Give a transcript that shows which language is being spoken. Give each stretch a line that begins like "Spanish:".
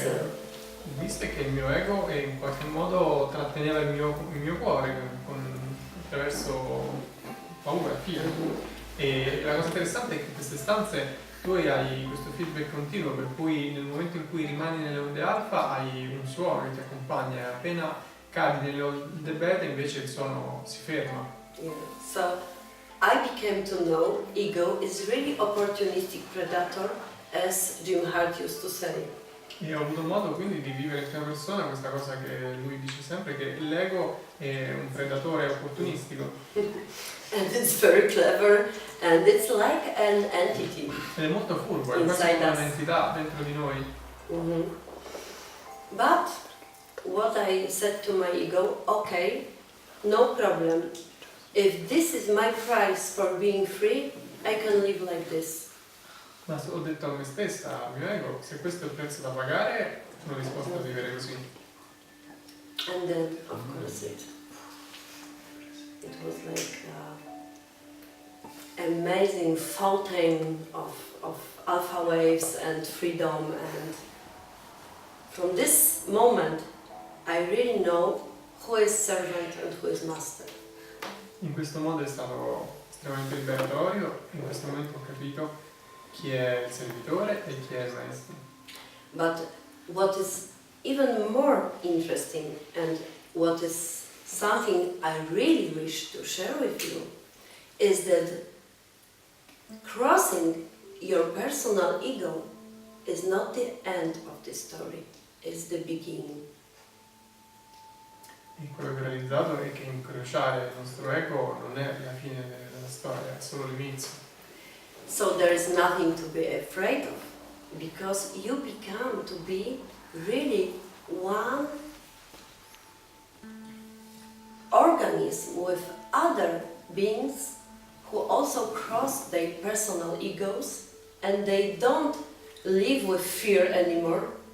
Italian: che ho visto è che il mio ego in qualche modo tratteneva il mio cuore attraverso paura, fear. E la cosa interessante è che in queste stanze tu hai questo feedback continuo, per cui nel momento in cui rimani nelle onde alfa hai un suono che ti accompagna e appena cadi nelle onde beta invece il suono si ferma. Yeah.
English: So I became to know ego is really opportunistic predator, as Jim Hart used to say.
Italian: E ho avuto modo quindi di vivere in prima persona questa cosa che lui dice sempre, che l'ego è un predatore opportunistico.
English: And it's very clever, and it's like an entity.
Italian: Ed è molto furbo, è quasi
English: Inside
Italian: come
English: us.
Italian: un'entità dentro di noi.
English: But what I said to my ego, okay, no problem. If this is my price for being free, I can live like this.
Italian: Ma ho detto a me stessa, al mio ego, se questo è il prezzo da pagare, sono disposto a vivere così.
English: And then, of course, it was like amazing fountain of alpha waves and freedom. And from this moment, I really know who is servant and who is master.
Italian: In questo modo è stato estremamente liberatorio, in questo momento ho capito chi è il servitore e chi è il maestro.
English: But what is even more interesting and what is something I really wish to share with you is that crossing your personal ego is not the end of the story, it's the beginning.
Italian: E quello che ho realizzato è che incrociare il nostro ego non è la fine della storia, è solo l'inizio.
English: So there is nothing to be afraid of, because you become to be really one organism with other beings who also cross their personal egos, and they don't live with fear anymore.